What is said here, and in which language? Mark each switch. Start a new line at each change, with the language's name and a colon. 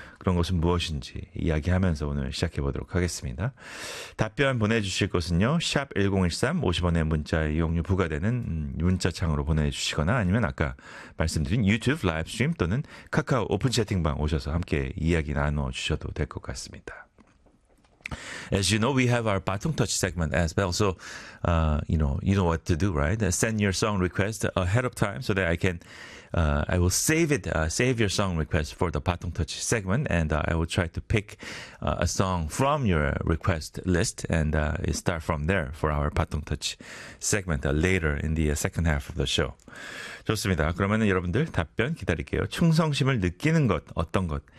Korean: 그런 것은 무엇인지 이야기하면서 오늘 시작해 보도록 하겠습니다. 답변 보내주실 것은요. 샵 1013, 50원의 문자 이용료 부과되는 문자창으로 보내주시거나 아니면 아까 말씀드린 유튜브 라이브스트림 또는 카카오 오픈 채팅방 오셔서 함께 이야기 나눠주셔도 될 것 같습니다.
English: As you know, we have our 바통터치 segment as well. So, you know what to do, right? Send your song request ahead of time so that I can, I will save it, save your song request for the 바통터치 segment. And I will try to pick a song from your request list and start from there for our 바통터치 segment later in the second half of the show.
Korean: 좋습니다. 그러면 여러분들 답변 기다릴게요. 충성심을 느끼는 것, 어떤 것?